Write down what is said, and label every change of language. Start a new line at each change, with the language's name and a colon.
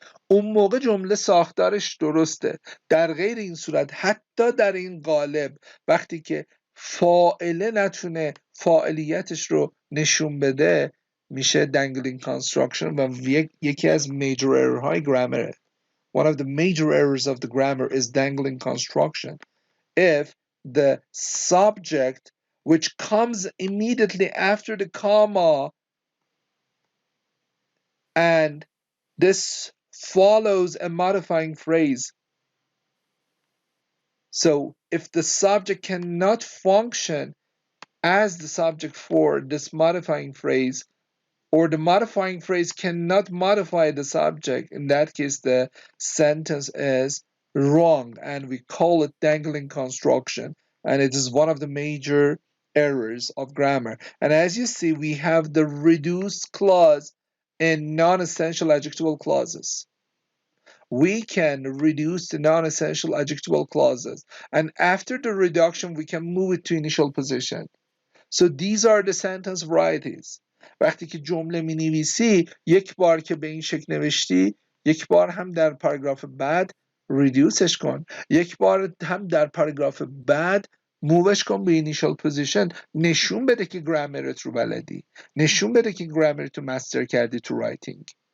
Persian: اون موقع جمله ساختارش درسته در غیر این صورت حتی در این قالب وقتی که فاعله نتونه فاعلیتش رو نشون بده میشه dangling construction و یکی از major error های گرامره
English: One of the major errors of the grammar is dangling construction. If the subject, which comes immediately after the comma, and this follows a modifying phrase. So if the subject cannot function as the subject for this modifying phrase, or the modifying phrase cannot modify the subject, in that case the sentence is wrong and we call it dangling construction and it is one of the major errors of grammar. And as you see, we have the reduced clause in non-essential adjectival clauses. we can reduce the non-essential adjectival clauses, and after the reduction we can move it to initial position. So these are the sentence varieties.
Persian: وقتی که جمله می نویسی یک بار که به این شکل نوشتی، یک بار هم در پاراگراف بعد ریدیوسش کن، یک بار هم در پاراگراف بعد مووش کن به اینیشال پوزیشن. نشون بده که گرامرت رو بلدی، نشون بده که گرامرت رو مستر کردی تو رایتینگ.